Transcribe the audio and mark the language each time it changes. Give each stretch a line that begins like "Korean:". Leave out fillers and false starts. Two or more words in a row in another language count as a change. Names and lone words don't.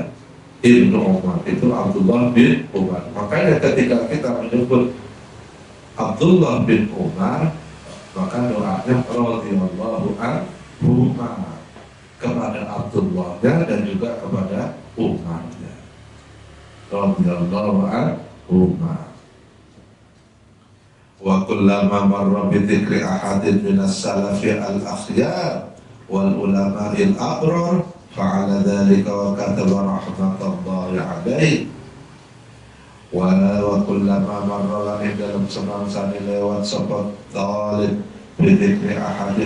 Indonesian: Ibnu Umar itu Abdullah bin Umar. Makanya ketika kita menyebut Abdullah bin Umar, maka doanya
Arabic: رضي الله عنه
Indonesian: kepada Abdullahnya dan juga kepada Umarnya
Arabic: رضي الله عنه. وكلما مر بذكر أحد من السلف الأخيار والعلماء الأبرار فعل ذلك وكتب رحمة الله عليه. وكلما مر
Javanese: lan dalam semangsane lewat sapa
Arabic: Talib بذكر أحد,